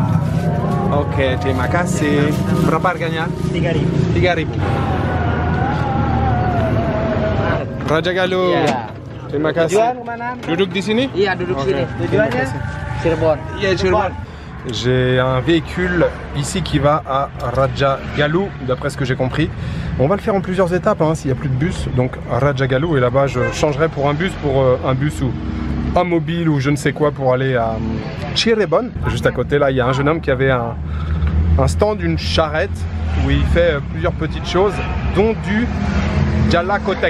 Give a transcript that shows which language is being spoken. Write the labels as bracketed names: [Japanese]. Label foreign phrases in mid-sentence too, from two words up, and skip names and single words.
[Indonesian] Oke, terima kasih. Berapa harganya? 3.000. 3.000. Raja Galuh. Iya. Terima kasih. Tujuan kemana? Duduk di sini? Iya, duduk Oke. sini. Tujuannya Cirebon. Iya, Cirebon. [French] J'ai un véhicule ici qui va à Raja Galuh, d'après ce que j'ai compris. On va le faire en plusieurs étapes hein, s'il n'y a plus de bus. Donc Raja Galuh et là-bas je changerai pour un bus ou un mobile ou je ne sais quoi pour aller à Cirebon. Juste à côté là il y a un jeune homme qui avait un stand, une charrette où il fait plusieurs petites choses dont du Jalakotek.